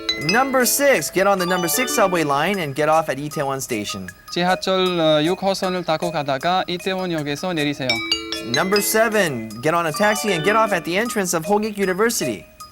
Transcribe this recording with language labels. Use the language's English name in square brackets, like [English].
[English] Number 6, get on the number 6 subway line and get off at Itaewon Station. [Korean] 지하철 6호선을 타고 가다가 이태원역에서 내리세요. [English] Number 7, get on a taxi and get off at the entrance of Hogik University.